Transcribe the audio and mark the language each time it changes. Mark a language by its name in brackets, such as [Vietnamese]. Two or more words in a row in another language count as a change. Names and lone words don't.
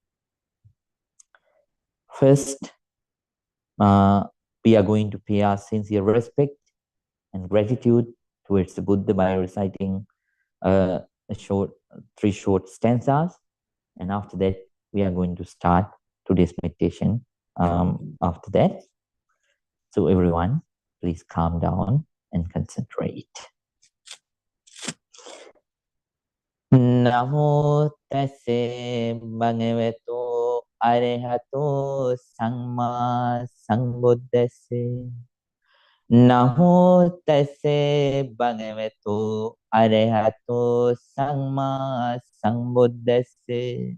[English] First, we are going to pay our sincere respect and gratitude towards the Buddha by reciting three short stanzas. And after that, we are going to start today's meditation after that. So everyone, please calm down and concentrate. [Pali] Namo tassa bhagavato arahato samma sambuddhassa. Namo tassa bhagavato arahato samma sambuddhassa.